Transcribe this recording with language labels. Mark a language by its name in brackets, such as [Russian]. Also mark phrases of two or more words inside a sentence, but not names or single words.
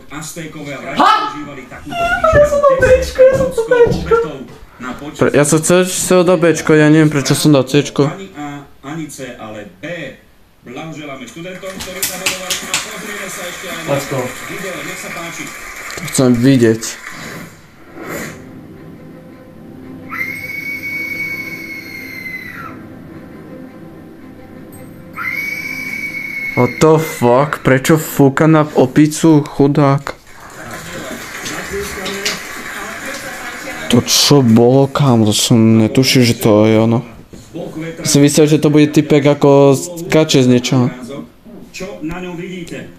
[Slovak] Aztékové a vraži používali takúto výšku. Ja som chcel dať Bčko, ja neviem prečo som dal C-čko. Ani A, ani C, ale B. Blahoželáme študentom, ktorí zabudovali a pozrieme sa ešte aj na Packo. video. Nech sa páči. Chcem vidieť. [English] What the fuck? [Slovak] Prečo fúka na opicu, chudák? To čo bolo, kámo? To som netušil, že to je ono. Boh vetra. Som myslel, že to bude typek ako skače z niečoho. Čo na ňom vidíte?